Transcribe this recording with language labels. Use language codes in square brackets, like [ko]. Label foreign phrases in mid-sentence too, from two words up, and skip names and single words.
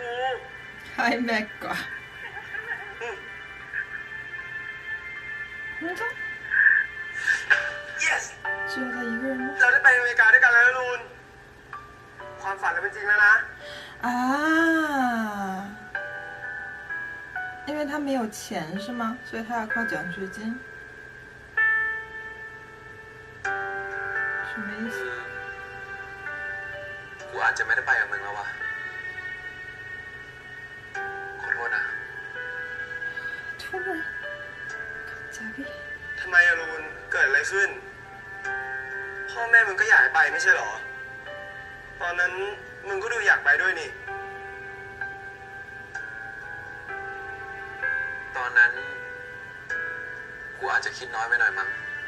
[th] ไฮแม็กกว่า [zh] 那他 yes 只有他一个人吗？ [th] เราได้ไปอเมริกาด้วยกันแล้วนะลุนความฝันเราเป็นจริงแล้วนะ [zh] 啊，因为他没有钱是吗？所以他要靠奖学金。什么意思？ [th] กูอาจจะไม่ได้ไปกับมึงแล้ววะขอโทษนะ [zh] 突然，加币。 [th] ทำไมอะลุนเกิดอะไรขึ้นพ่อแม่มึงก็อยากให้ไปไม่ใช่หรอตอนนั้นมึงก็ดูอยากไปด้วยนี่ตอนนั้นกูอาจจะคิดน้อยไปหน่อยมั้ง